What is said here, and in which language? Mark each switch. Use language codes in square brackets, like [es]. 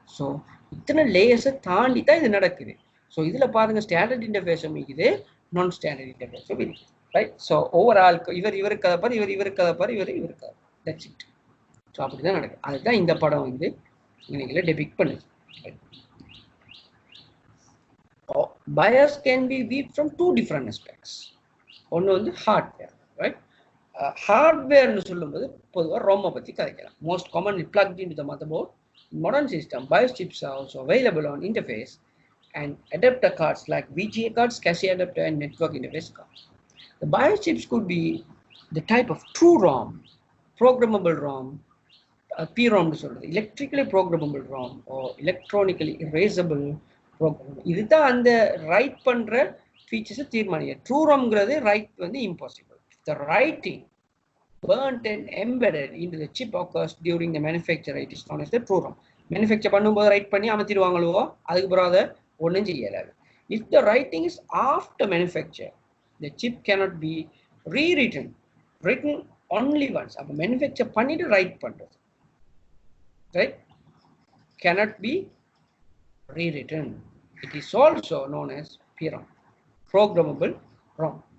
[ta] So இத்தனை லேயர்ஸை தாண்டி தான் இது நடக்குது. ஸோ இதில் பாருங்க, ஸ்டாண்டர்ட் இன்டர்ஃபேஸும் இருக்குது, நான் ஸ்டாண்டர்ட் இன்டர்ஃபேஸும் இருக்குது, ரைட்? ஸோ ஓவரால் இவருக்கு அதை பாரு, இவருக்கு அதை பாரு, இவருக்கு அதை, தட்ஸ் இட். ஸோ அப்படி தான் நடக்குது. அதுதான் இந்த படம் வந்து இன்னைக்கு டெபிக்ட் பண்ணுது. [en] BIOS can be viewed from 2 different aspects. [ta] ஒன்று வந்து ஹார்ட்வேர், ரைட்? ஹார்ட்வேர்னு சொல்லும்போது பொதுவாக ரோமை பற்றி கதைக்கலாம். [en] Most commonly plugged into the motherboard. In modern system, BIOS chips are also available on interface and adapter cards like VGA cards, Casio adapter, and network interface cards. The BIOS chips could be the type of true ROM, programmable ROM, PROM to சொல்றது, electrically programmable ROM or electronically erasable program. [ta] இதுதான் அந்த right பண்ற ஃபீச்சர்ஸை தீர்மானிக்க. True ROMங்கிறது right வந்து impossible. [en] The writing burnt and embedded into the chip occurs during the manufacture. It is known as the true ROM. [ta] Manufacture பண்ணும்போது right பண்ணி அமைத்திடுவாங்களோ அதுக்கு பிறகு அதை ஒன்றும் செய்யலாது. [en] If the writing is after manufacture, the chip cannot be rewritten. Written only once. [ta] அப்போ manufacture பண்ணிட்டு right பண்றது. [en] Right? Cannot be rewritten. It is also known as PROM, programmable ROM.